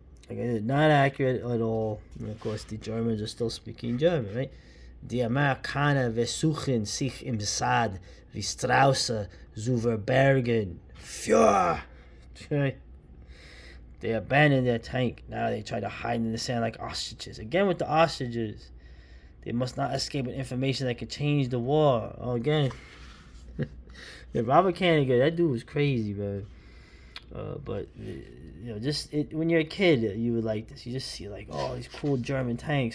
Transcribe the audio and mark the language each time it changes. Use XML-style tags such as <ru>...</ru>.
<en>Not accurate at all. And of course, the Germans are still speaking German, right?</en> <de>Die Amerikaner versuchen sich im Sad wie Strauße zu verbergen. Führer!</de> <en>They abandoned their tank. Now they try to hide in the sand like ostriches. Again with the ostriches. They must not escape with information that could change the war. Oh, again. Yeah, Robert Kanigher, that dude was crazy, bro. But when you're a kid, you would like this. You just see these cool German tanks.</en>